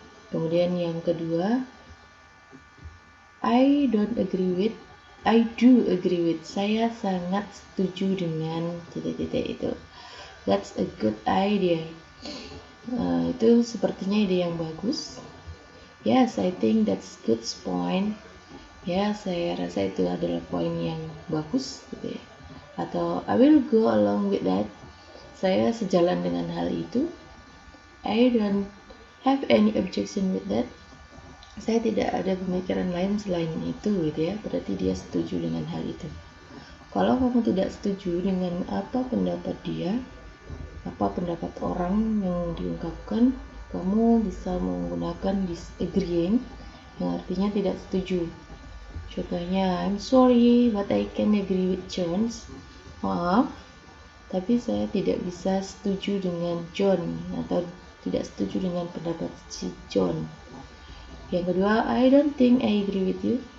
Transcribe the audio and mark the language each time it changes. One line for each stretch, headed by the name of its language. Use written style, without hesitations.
Indonesian: Kemudian yang kedua,
English: I do agree with.
Indonesian: Saya sangat setuju dengan titik-titik itu.
English: That's a good idea.
Indonesian: Itu sepertinya ide yang bagus.
English: Yes, I think that's good point.
Indonesian: Ya, saya rasa itu adalah poin yang bagus, gitu ya. Atau
English: I will go along with that.
Indonesian: Saya sejalan dengan hal itu.
English: I don't have any objection with that.
Indonesian: Saya tidak ada pemikiran lain selain itu, gitu ya. Berarti dia setuju dengan hal itu. Kalau kamu tidak setuju dengan apa pendapat dia, apa pendapat orang yang diungkapkan, kamu bisa menggunakan disagreeing, yang artinya tidak setuju. Contohnya,
English: I'm sorry but I can agree with John.
Indonesian: Maaf, tapi saya tidak bisa setuju dengan John, atau tidak setuju dengan pendapat si John. Yang kedua,
English: I don't think I agree with you.